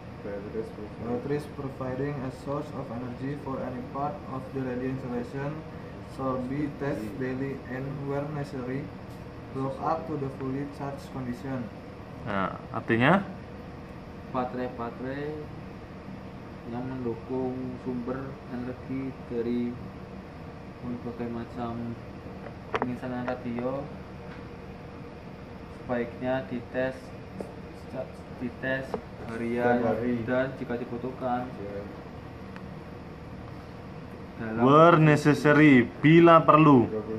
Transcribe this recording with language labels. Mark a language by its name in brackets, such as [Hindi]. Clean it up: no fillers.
[English] Batteries providing a source of energy for any part of the radio installation shall be tested daily and where necessary brought up to the fully charged condition. [Indonesian] Nah, artinya baterai-baterai yang mendukung sumber energi dari berbagai macam penginstalan radio sebaiknya dites harian Setiap hari. dan jika dibutuhkan dalam [English] were necessary [Indonesian] bila perlu.